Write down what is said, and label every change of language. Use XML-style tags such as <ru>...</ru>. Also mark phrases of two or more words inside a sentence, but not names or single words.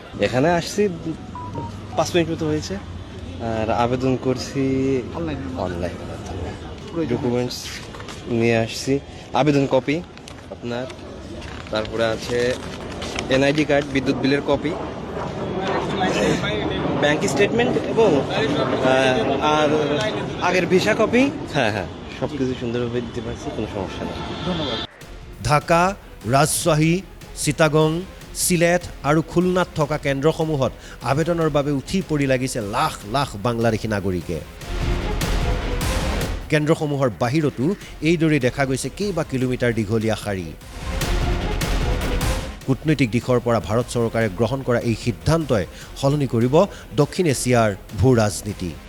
<bn>এখানে আসছি 5 মিনিট মতো হয়েছে, আর আবেদন করছি</bn> <en>online documents</en> <bn>নিয়ে আসছি, আবেদন কপি আপনার, তারপরে আছে এনআইডি কার্ড, বিদ্যুৎ বিলের কপি,</bn> <en>bank statement</en> <bn>এবং আর আগের</bn> <en>visa copy.</en> <bn>হ্যাঁ, সব কিছু সুন্দরভাবে দিতে পারছি, কোনো সমস্যা নেই। ধন্যবাদ।</bn> <as>ঢাকা, ৰাজশ্বাহী, চিটাগং, চিলেট আৰু খুলনাত থকা কেন্দ্ৰসমূহত আবেদনৰ বাবে উঠি পৰি লাগিছে লাখ লাখ বাংলাদেশী নাগৰিকে। কেন্দ্ৰসমূহৰ বাহিৰতো এইদৰে দেখা গৈছে কেইবা কিলোমিটাৰ দীঘলীয়া শাৰী। কূটনৈতিক দিশৰ পৰা ভাৰত চৰকাৰে গ্ৰহণ কৰা এই সিদ্ধান্তই সলনি কৰিব দক্ষিণ এছিয়াৰ ভূ ৰাজনীতি।</as>